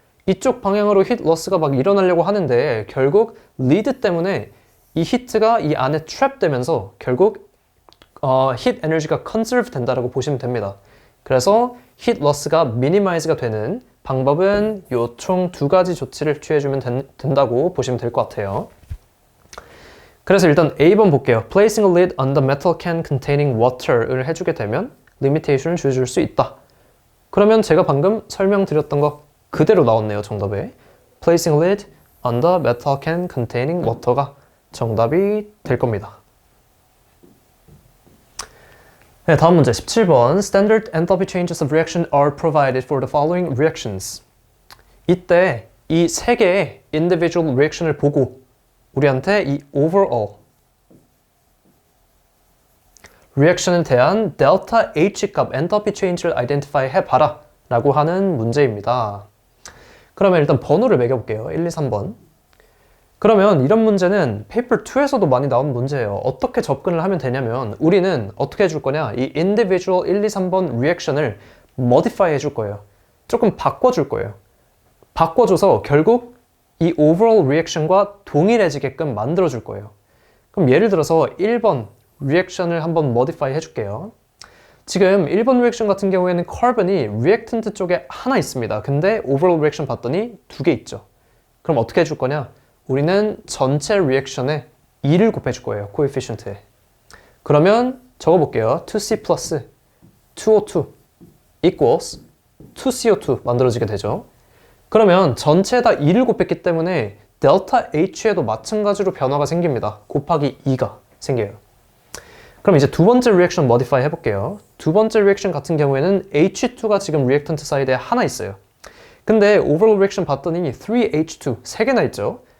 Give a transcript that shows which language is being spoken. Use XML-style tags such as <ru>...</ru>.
<ko>이쪽 방향으로 heat loss가 막 일어나려고 하는데 결국 lid 때문에 이 히트가 이 안에 trap 되면서 결국 heat 에너지가 conserve 된다라고 보시면 됩니다. 그래서 heat loss가 minimize가 되는 방법은 요 총 두 가지 조치를 취해주면 된다고 보시면 될 것 같아요. 그래서 일단 A번 볼게요.</ko> <en>Placing a lid on the metal can containing water를</en> <ko>해주게 되면 limitation을 줄여줄 수 있다. 그러면 제가 방금 설명드렸던 거 그대로 나왔네요, 정답에.</ko> <en>Placing a lid on the metal can containing water가</en> <ko>정답이 될 겁니다. 네, 다음 문제 17번.</ko> <en>Standard enthalpy changes of reaction are provided for the following reactions.</en> <ko>이때 이 세 개의 individual reaction을 보고 우리한테 이 overall reaction에 대한 delta H 값 enthalpy change를 identify 해봐라 라고 하는 문제입니다. 그러면 일단 번호를 매겨볼게요. 1, 2, 3번. 그러면 이런 문제는 페이퍼 2에서도 많이 나온 문제예요. 어떻게 접근을 하면 되냐면 우리는 어떻게 해줄 거냐? 이 individual 1, 2, 3번 reaction을 modify 해줄 거예요. 조금 바꿔줄 거예요. 바꿔줘서 결국 이 overall reaction과 동일해지게끔 만들어줄 거예요. 그럼 예를 들어서 1번 reaction을 한번 modify 해줄게요. 지금 1번 reaction 같은 경우에는 carbon이 reactant 쪽에 하나 있습니다. 근데 overall reaction 봤더니 두 개 있죠. 그럼 어떻게 해줄 거냐? 우리는 전체 리액션에 2를 곱해줄 거예요. coefficient에. 그러면 적어볼게요. 2C 플러스 2O2 equals 2CO2 만들어지게 되죠. 그러면 전체에다 2를 곱했기 때문에 델타 H에도 마찬가지로 변화가 생깁니다. 곱하기 2가 생겨요. 그럼 이제 두 번째 리액션 modify 해볼게요. 두 번째 리액션 같은 경우에는 H2가 지금 리액턴트 사이드에 하나 있어요. 근데 overall 리액션 봤더니 3H2, 3개나 있죠.</ko>